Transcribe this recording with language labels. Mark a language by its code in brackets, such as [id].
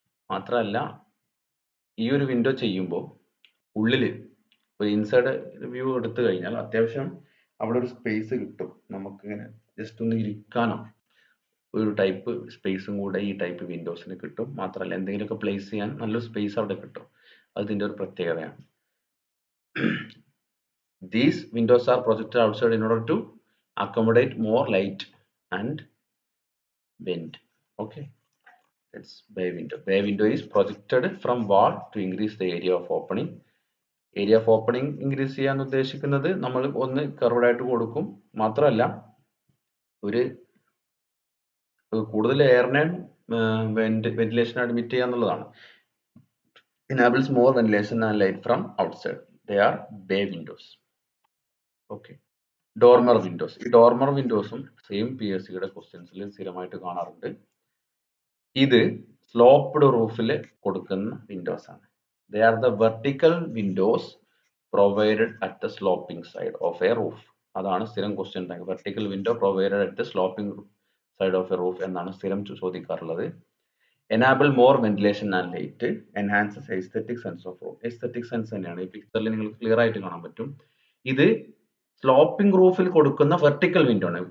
[ml] മാത്രമല്ല ഈ ഒരു വിൻഡോ ചെയ്യുമ്പോൾ ഉള്ളില് ഒരു ഇൻസൈഡ് വ്യൂ എടുത്തു കഴിഞ്ഞാൽ അത്യാവശ്യം അവിടെ ഒരു സ്പേസ് കിട്ടും. നമുക്ക് ഇങ്ങനെ ജസ്റ്റ് ഒന്ന് ഇരിക്കാനോ ഒരു ടൈപ്പ് സ്പേസും കൂടെ ഈ ടൈപ്പ് വിൻഡോസിന് കിട്ടും. മാത്രമല്ല എന്തെങ്കിലുമൊക്കെ പ്ലേസ് ചെയ്യാൻ നല്ലൊരു സ്പേസ് അവിടെ കിട്ടും. അതിന്റെ ഒരു പ്രത്യേകതയാണ്. [en] These windows are projected outside in order to accommodate more light and wind. Okay, it's bay window. Bay window is projected from wall to increase the area of opening. [ml] Area of opening increase ചെയ്യാൻ ഉദ്ദേശിക്കുന്നത് നമ്മൾ ഒന്ന് curved ആയിട്ട് കൊടുക്കും. മാത്രമല്ല ഒരു കൂടുതൽ എയറിനെ ventilation admit ചെയ്യുക എന്നുള്ളതാണ്. [en] enables more ventilation and light from outside. They are bay windows. Okay. Dormer windows. [ml] ഈ ഡോർമർ വിൻഡോസും സെയിം PSCയുടെ ക്വസ്റ്റ്യൻസിൽ സ്ഥിരമായിട്ട് കാണാറുണ്ട്. ഇത് സ്ലോപ്ഡ് റൂഫിൽ കൊടുക്കുന്ന വിൻഡോസ് ആണ്. [en] They are the vertical windows provided at the sloping side of a roof. [ml] അതാണ് സ്ഥിരം question ഉണ്ടാകുക. [en] vertical window provided at the sloping side of a roof [ml] എന്നാണ് സ്ഥിരം ചോദിക്കാറുള്ളത്. [en] enable more ventilation and light, enhances aesthetic sense of room. [ml] aesthetic sense തന്നെയാണ് ഈ പിക്ചറിൽ നിങ്ങൾക്ക് clear ആയിട്ട് കാണാൻ പറ്റും. ഇത് സ്ലോപ്പിംഗ് റൂഫിൽ കൊടുക്കുന്ന വെർട്ടിക്കൽ വിൻഡോ ആണ്.